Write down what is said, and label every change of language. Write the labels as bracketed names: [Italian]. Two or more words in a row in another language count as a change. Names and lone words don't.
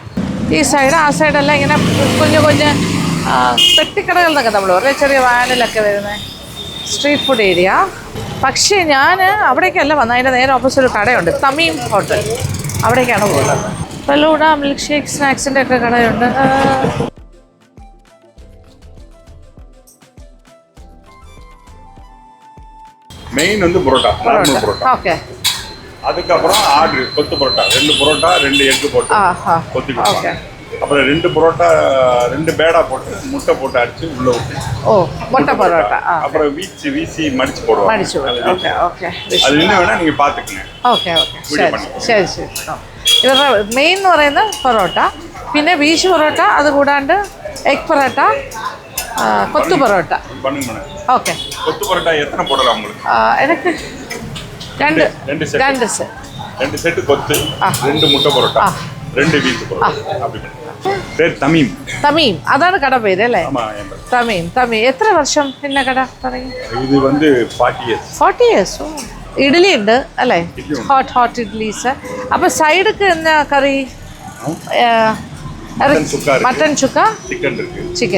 [Malayalam] ഈ സൈഡ് ആ സൈഡെല്ലാം ഇങ്ങനെ കുഞ്ഞു പെട്ടിക്കടകൾ എന്നൊക്കെ നമ്മൾ പറയും, ചെറിയ വാനിലൊക്കെ വരുന്ന [English] street food area. [Malayalam] പക്ഷേ ഞാൻ അവിടേക്കല്ല വന്നത്, അതിൻ്റെ നേരെ ഓപ്പോസിറ്റ് ഒരു കടയുണ്ട്, തമീം ഹോട്ടൽ. അവിടേക്കാണ് പോകുന്നത്. ഫലൂഡ, [English] milk shake, [Malayalam] സ്നാക്സിൻ്റെ ഒക്കെ കടയുണ്ട്. [Tamil] மெயின் வந்து புரோட்டா, நார்மல் புரோட்டா. ஓகே. அதுக்கு அப்புறம் ஆர்டர் கொத்து புரோட்டா, 2 புரோட்டா 2 எக் போட்டு கொத்தி கொடுப்பாங்க. அப்புறம் 2 புரோட்டா 2 பேடா போட்டு முட்டை போட்டு அடிச்சு உள்ள விட்டு. ஓ, முட்டை பரோட்டா. அப்புறம் வீசி மடிச்சு போடுவாங்க. [English] okay okay. [Tamil] அது என்ன வேணா நீங்க பாத்துக்கங்க. [English] okay okay, [Malayalam] ശരി. ഇവരുടെ മെയിൻ എന്ന് പറയുന്നത് പൊറോട്ട, പിന്നെ ബീച്ച് പൊറോട്ട, അതുകൂടാണ്ട് എഗ് പൊറോട്ട, കൊത്തു പൊറോട്ട. ഓക്കെ. [Tamil] கொத்து பரோட்டா எத்தனை போடலாம் உங்களுக்கு? எனக்கு 2 செட் கொத்து, 2 முட்டை பரோட்டா, 2 வீச்சு பரோட்டா. அப்படி பேர் தமீம். [Malayalam] അതാണ് കട പേര് അല്ലേ? തമീം. എത്ര വർഷം പിന്നെ കട തുടങ്ങി? ഇത് வந்து 40 years. ഇഡ്ഡലി ഉണ്ട് അല്ലേ? [English] hot idlis. [Malayalam] അപ്പോൾ സൈഡൊക്കെ എന്നാ കറി? മട്ടൻ ചുക്ക, ചിക്കൻ.